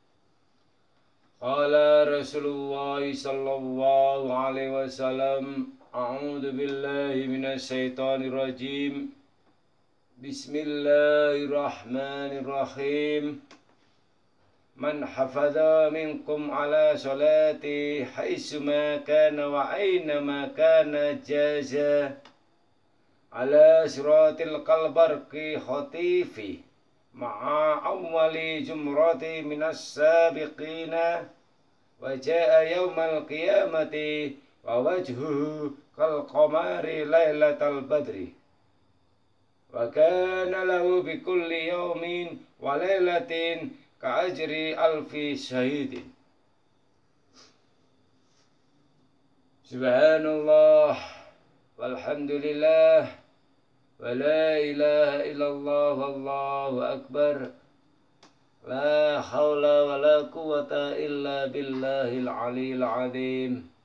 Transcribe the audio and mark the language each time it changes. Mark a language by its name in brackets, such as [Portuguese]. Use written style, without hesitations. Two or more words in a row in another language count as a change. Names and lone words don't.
[Arabic] قال رسول الله صلى الله عليه وسلم أعوذ بالله من الشيطان الرجيم. بسم الله الرحمن الرحيم. من حافظ منكم على صلاته حيثما كان وأينما كان جاز على الصراط كالبرق الخاطف مع أول زمرة من السابقين وجاء يوم القيامة ووجهه كالقمر ليلة البدر وكان له بكل يوم وليلة كأجر ألف شهيد. سبحان الله والحمد لله ولا إله إلا الله والله أكبر. لا حول ولا قوة إلا بالله العلي العظيم.